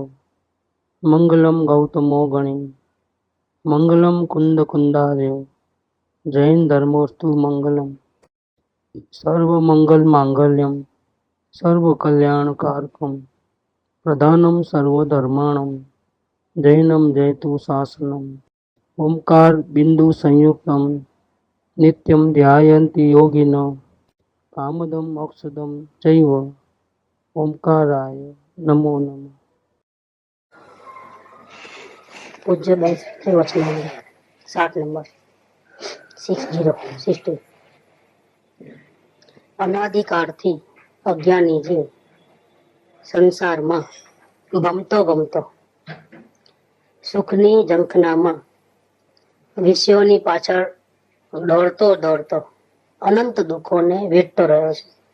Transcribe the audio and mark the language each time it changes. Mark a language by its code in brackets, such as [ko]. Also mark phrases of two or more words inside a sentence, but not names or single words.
[sa] मंगलम गौतमो गणि मंगलम कुंद कुंदार्यो जैन धर्मोस्तु मंगलम सर्वमंगल मांगल्यम सर्वकल्याणकारकम प्रधानम सर्वधर्माणम जैनम जयतु शासनम ओंकार बिंदु संयुक्तम नित्यं ध्यायन्ति योगिनो कामदम मोक्षदम चैव ओंकाराय नमो नमः। [hi] पूज्य श्री वचनामृत 7 नंबर 60 [gu] અનાદિકાળથી અજ્ઞાની જીવ સંસારમાં ગમતો ગમતો સુખની ઝંખનામાં વિષયોની પાછળ દોડતો દોડતો અનંત દુઃખોને વેઠતો રહ્યો છે.